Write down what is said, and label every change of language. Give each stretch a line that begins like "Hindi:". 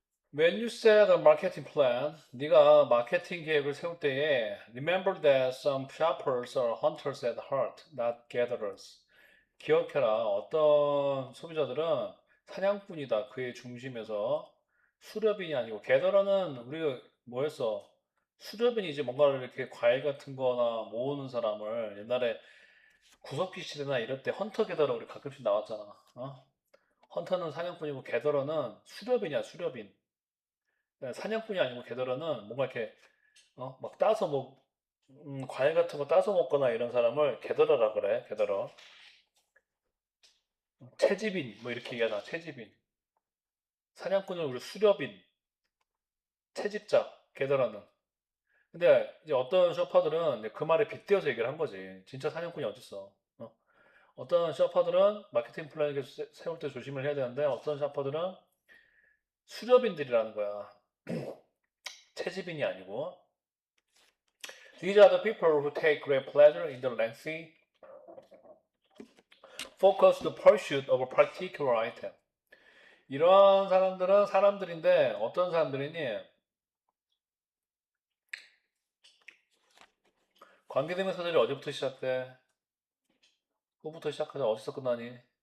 English: When you set a marketing plan,
Korean: 네가 마케팅 계획을 세울 때에
English: remember that some shoppers are hunters at heart, not gatherers.
Korean: 기억해라. 어떤 소비자들은 사냥꾼이다. 그의 중심에서 수렵인이 아니고 겟더러는 우리가 뭐였어? 수렵인이 이제 뭔가를 이렇게 과일 같은 거나 모으는 사람을 옛날에 구석기 시대나 이럴 때 헌터 게더러 우리 가끔씩 나왔잖아. 어? 헌터는 사냥꾼이고 게더러는 수렵인이야, 수렵인. 그러니까 사냥꾼이 아니고 게더러는 뭔가 이렇게 막 따서 뭐 과일 같은 거 따서 먹거나 이런 사람을 게더러라 그래, 게더러. 채집인 뭐 이렇게 얘기하나, 채집인. 사냥꾼은 우리 수렵인, 채집자, 게더러는. 근데 이제 어떤 셔퍼들은 이제 그 말에 빗대어서 얘기를 한 거지. 진짜 사냥꾼이 어딨어. 어떤 셔퍼들은 마케팅 플랜을 세울 때 조심을 해야 되는데 어떤 셔퍼들은 수렵인들이라는 거야. 채집인이 아니고.
English: These are the people who take great pleasure in the lengthy, focused pursuit of a particular item.
Korean: 이런 사람들은 사람들인데 어떤 사람들이니? 관계대명사들이 어디부터 시작돼? 후부터 시작하자. 어디서 끝나니?